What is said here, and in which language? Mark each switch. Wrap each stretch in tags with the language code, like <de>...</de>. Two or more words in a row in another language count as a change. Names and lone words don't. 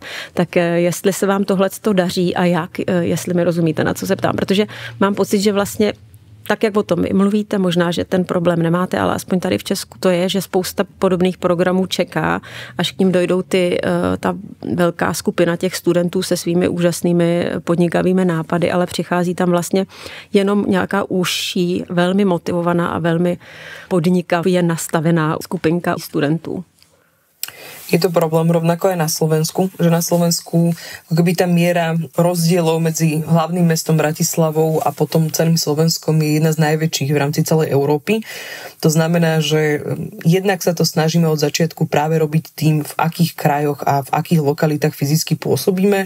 <cs>Tak jestli se vám tohleto daří a jak, jestli mi rozumíte, na co se ptám, protože mám pocit, že vlastně tak, jak o tom mluvíte, možná, že ten problém nemáte, ale aspoň tady v Česku to je, že spousta podobných programů čeká, až k ním dojdou ta velká skupina těch studentů se svými úžasnými podnikavými nápady, ale přichází tam vlastně jenom nějaká užší, velmi motivovaná a velmi podnikavě nastavená skupinka studentů.</cs> <sk>Je to problém rovnako aj na Slovensku, že na Slovensku akoby tá miera rozdielov medzi hlavným mestom Bratislavou a potom celým Slovenskom je jedna z najväčších v rámci celej Európy. To znamená, že jednak sa to snažíme od začiatku práve robiť tým, v akých krajoch a v akých lokalitách fyzicky pôsobíme.</sk>